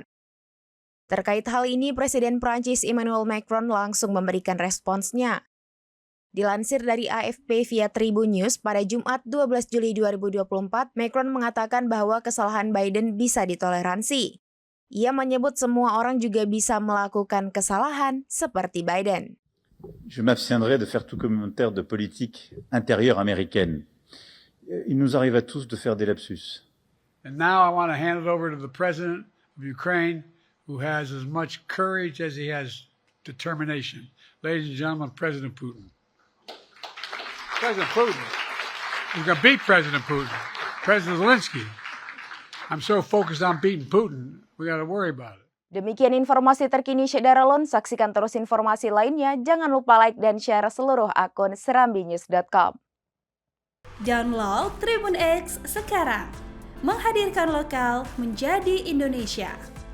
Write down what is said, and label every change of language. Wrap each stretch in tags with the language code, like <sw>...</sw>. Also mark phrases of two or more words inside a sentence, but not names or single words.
<id>Terkait hal ini, Presiden Prancis Emmanuel Macron langsung memberikan responsnya. Dilansir dari AFP via Tribun News pada Jumat 12 Juli 2024, Macron mengatakan bahwa kesalahan Biden bisa ditoleransi. Ia menyebut semua orang juga bisa melakukan kesalahan seperti Biden.</id> <fr>Je m'abstiendrai de faire tout commentaire de politique intérieure américaine. Il nous arrive à tous de faire des lapsus.</fr> <en>And now I want to hand it over to the president of Ukraine, who has as much courage as he has determination. Ladies and gentlemen, President Putin. President Putin. We're going to beat President Putin. President Zelensky. I'm so focused on beating Putin, we got to worry about it.</en> <id>Demikian informasi terkini Syederalon, saksikan terus informasi lainnya, jangan lupa like dan share seluruh akun serambinews.com. Download Tribun X sekarang, menghadirkan lokal menjadi Indonesia.</id>